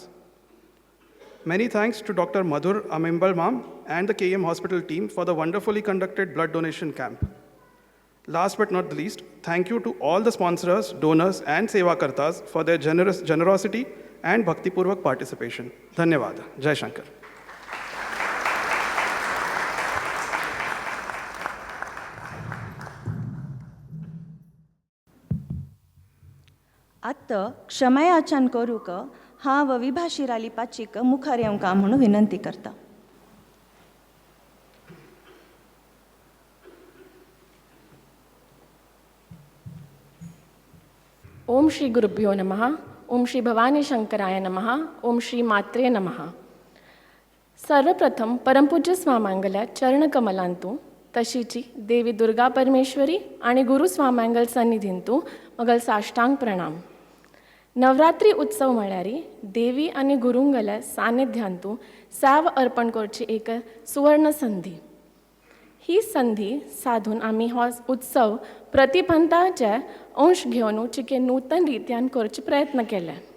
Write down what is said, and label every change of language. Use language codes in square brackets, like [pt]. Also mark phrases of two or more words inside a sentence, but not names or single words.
[en] Many thanks to Dr. Madhur Amimbal Ma'am and the KM Hospital team for the wonderfully conducted blood donation camp. Last but not the least, thank you to all the sponsors, donors, and Sevakartas for their generosity and bhakti-purvak participation. [hi] धन्यवाद. जय शंकर. [kok] आत क्षमयाचन करूक हांव विभा शिराली पाचीक मुखार येवंका म्हणून विनंती करता. [sa] ओम श्री गुरुभ्यो नमः. ओम श्री भवानी शंकराय नमः. ओम श्री मात्रे नमः. [kok] सर्वप्रथम परमपूज्य स्वामांगल्या चरणकमलांतू तशीची देवी दुर्गा परमेश्वरी आणि गुरु स्वामांगल सन्निधींतू मगल साष्टांग प्रणाम. नवरात्री उत्सव म्हळ्यार देवी आणि गुरुंगल्या सानिध्यांतू सेवा अर्पण करची एक सुवर्ण संधी. ही संधी साधून आम्ही हो उत्सव प्रतिपंथाचे अंश घेवन चिके नूतन रित्यान करचे प्रयत्न केले.